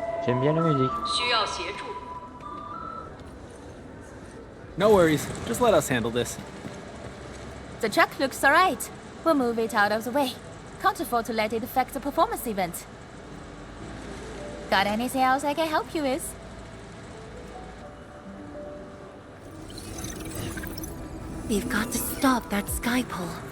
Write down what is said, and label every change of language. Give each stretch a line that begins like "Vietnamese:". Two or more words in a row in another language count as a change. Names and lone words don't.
French: J'aime bien la musique.
Chinese: 需要协助。
English: No worries. Just let us handle this. The truck looks alright. We'll move it out of the way. Can't afford to let it affect the performance event. Got anything else I can help you with? We've got to stop that sky pole.